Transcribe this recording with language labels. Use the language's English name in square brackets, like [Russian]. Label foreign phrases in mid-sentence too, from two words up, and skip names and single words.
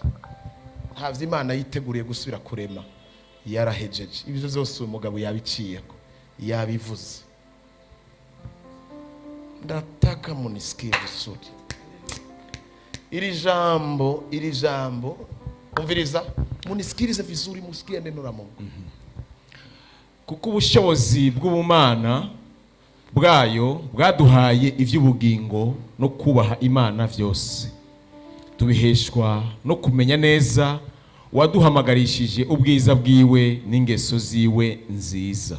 [Rundi] Havye Imana yiteguriye gusubira kurema yarahejeje. Ibyo byose umugabo yabiciyeko yabivuze. [Swahili] Ndataka munisikie vizuri [Rundi] iri jambo umviriza [Swahili] munisikirize vizuri, musikie neno la Mungu. [Rundi] Kuko ubushobozi bw'ubumana bwayo bwaduhaye ivy'ubugingo no kubaha Imana vyose tubiheshwa no kumenya neza waduhamagarishije ubwiza bwiwe n'ingeso ziwe nziza.